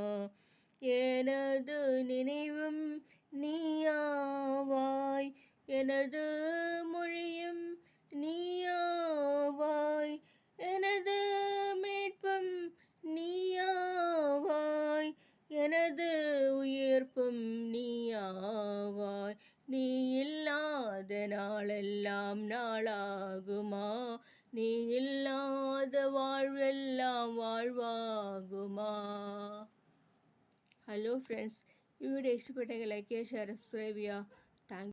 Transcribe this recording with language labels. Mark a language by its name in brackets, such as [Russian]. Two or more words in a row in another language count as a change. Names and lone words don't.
[Tamil] எனது நினைவும் நீயாவாய், எனது மொழியும் நீயாவாய், எனது மீட்பும் நீயாவாய், எனது உயிர்ப்பும் நீயாவாய். நீ இல்லாத நாளெல்லாம் நாளாகுமா, நீ இல்லாத வாழ்வெல்லாம் வாழ்வாகுமா. [Malayalam] ഹലോ ഫ്രണ്ട്സ്, ഈ വീഡിയോ ഇഷ്ടപ്പെട്ടെങ്കിൽ ലൈക്ക് ചെയ്യുക, ഷെയർ, സബ്സ്ക്രൈബ് ചെയ്യുക. താങ്ക്